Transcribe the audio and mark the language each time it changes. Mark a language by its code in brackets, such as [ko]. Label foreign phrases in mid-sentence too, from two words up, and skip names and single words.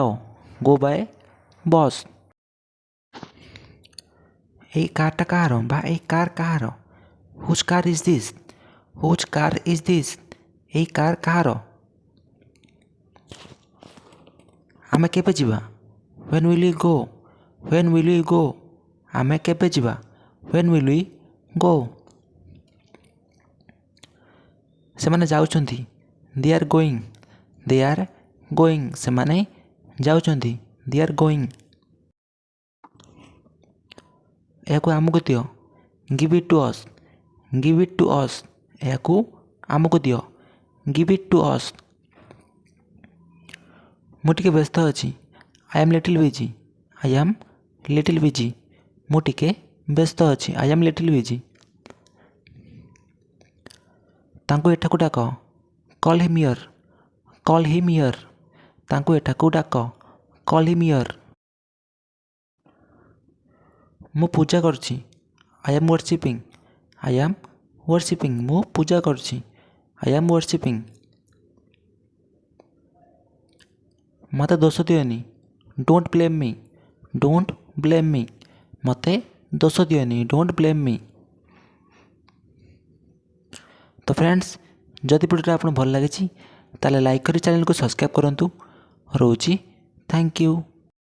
[en] go by bus. [or] ଏଇ କାର୍ଟା କାହାର? ବା ଏଇ କାର୍ କାହାର? [en] Whose car is this? Whose car is this? [or] ଏଇ କାର୍ କାହାର? ଆମେ କେବେ ଯିବା? [en] When will we go? When will we go? [or] ଆମେ କେବେ ଯିବା? [en] When will we go? [or] ସେମାନେ ଯାଉଛନ୍ତି। [en] They are going. They are going. [or] ସେମାନେ ଯାଉଛନ୍ତି। [en] They are going. [or] ଏହାକୁ ଆମକୁ ଦିଅ। [en] Give it to us. Give it to us. [or] ଏହାକୁ ଆମକୁ ଦିଅ। [en] Give it to us. [or] ମୁଁ ଟିକେ ବ୍ୟସ୍ତ ଅଛି। [en] I am little busy. I am little busy. [or] ମୁଁ ଟିକେ ବ୍ୟସ୍ତ ଅଛି। [en] I am little busy. [or] ତାଙ୍କୁ ଏଠାକୁ ଡାକ। [en] Call him here. Call him here. [or] ତାଙ୍କୁ ଏଠାକୁ ଡାକ। [en] Call him here. [or] ମୁଁ ପୂଜା କରୁଛି। [en] I am worshipping. I am worshipping. [or] ମୁଁ ପୂଜା କରୁଛି। [en] I am worshipping. [or] ମୋତେ ଦୋଷ ଦିଅନି। [en] Don't blame me. Don't blame me. [or] ମୋତେ ଦୋଷ ଦିଅନି। [en] Don't blame me. [or] ତ ଫ୍ରେଣ୍ଡସ୍, ଯଦି ଭିଡ଼ିଓଟା ଆପଣଙ୍କୁ ଭଲ ଲାଗିଛି ତାହେଲେ ଲାଇକ୍ କରି ଚ୍ୟାନେଲକୁ ସବସ୍କ୍ରାଇବ୍ କରନ୍ତୁ। ରହୁଛି। [en] thank you.